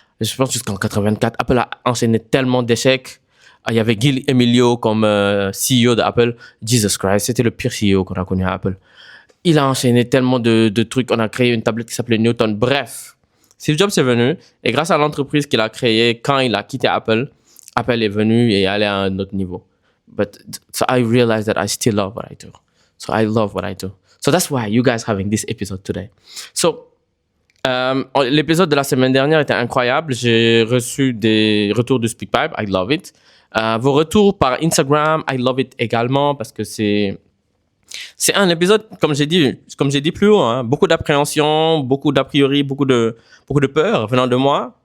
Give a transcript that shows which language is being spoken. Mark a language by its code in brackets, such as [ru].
[fr] Je pense jusqu'en 84. Apple a enchaîné tellement d'échecs. Il y avait Gil Emilio comme CEO d'Apple. Jesus Christ, c'était le pire CEO qu'on a connu à Apple. Il a enchaîné tellement de trucs. On a créé une tablette qui s'appelait Newton. Bref, Steve Jobs est venu. Et grâce à l'entreprise qu'il a créée, quand il a quitté Apple, Apple est venu et est allé à un autre niveau. [en] So I realized that I still love what I do. So I love what I do. So that's why you guys having this episode today. [fr] So, l'épisode de la semaine dernière était incroyable. J'ai reçu des retours de SpeakPipe. [en] I love it. [fr] Vos retours par Instagram, [en] I love it [fr] également parce que c'est un épisode, comme j'ai dit plus haut, hein, beaucoup d'appréhension, beaucoup d'a priori, beaucoup de peur venant de moi.